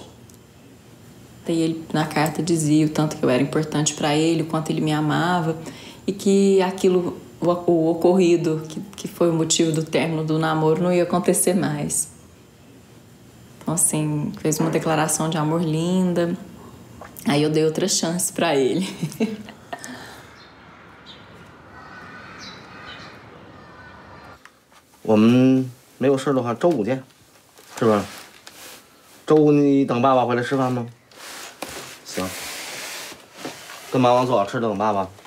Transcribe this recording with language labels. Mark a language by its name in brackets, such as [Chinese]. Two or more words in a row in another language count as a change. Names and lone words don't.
[Portuguese] E ele, na carta, dizia o tanto que eu era importante para ele, o quanto ele me amava e que aquilo, o ocorrido, que foi o motivo do término do namoro, não ia acontecer mais. Então, assim, fez uma declaração de amor linda. Aí eu dei outra chance para ele. [Chinese] 我们没有事的话，周五见，是吧？周五你等爸爸回来吃饭吗？行。跟妈妈做好吃的等爸爸。